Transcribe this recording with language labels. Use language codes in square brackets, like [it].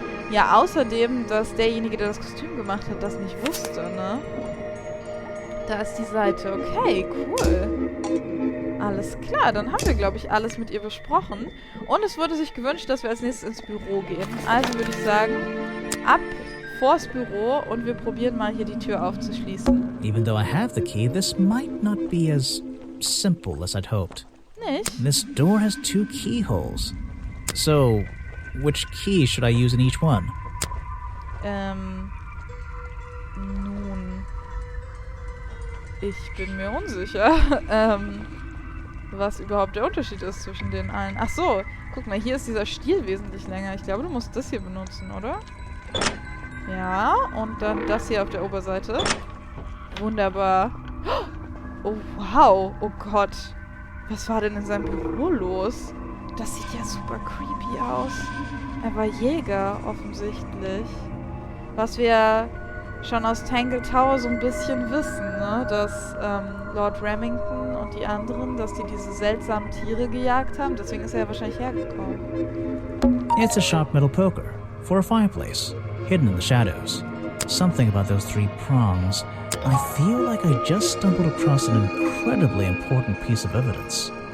[de] Ja, außerdem, dass derjenige, der das Kostüm gemacht hat, das nicht wusste, ne? Da ist die Seite. Okay, cool. Alles klar, dann haben wir, glaube ich, alles mit ihr besprochen. Und es wurde sich gewünscht, dass wir als nächstes ins Büro gehen. Also würde ich sagen, ab vors Büro und wir probieren mal hier die Tür aufzuschließen. [en] Even though I have the key, this might not be as simple as I'd hoped. [de] Nicht? [en] This door has 2 keyholes. So, which key should I use in each one? [de] Nun. Ich bin mir unsicher, was überhaupt der Unterschied ist zwischen den allen. Ach so, guck mal, hier ist dieser Stiel wesentlich länger. Ich glaube, du musst das hier benutzen, oder? Ja, und dann das hier auf der Oberseite. Wunderbar. Oh, wow. Oh Gott. Was war denn in seinem Büro los? Das sieht ja super creepy aus. Er war Jäger, offensichtlich. Was wir schon aus Tangle Tower so ein bisschen wissen, ne? Dass Lord Remington und die anderen, dass die diese seltsamen Tiere gejagt haben. Deswegen ist er ja wahrscheinlich hergekommen. [en] It's a sharp metal poker for a fireplace, hidden in the shadows. Something about those 3 prongs. I feel like I just stumbled across an incredibly important piece of evidence.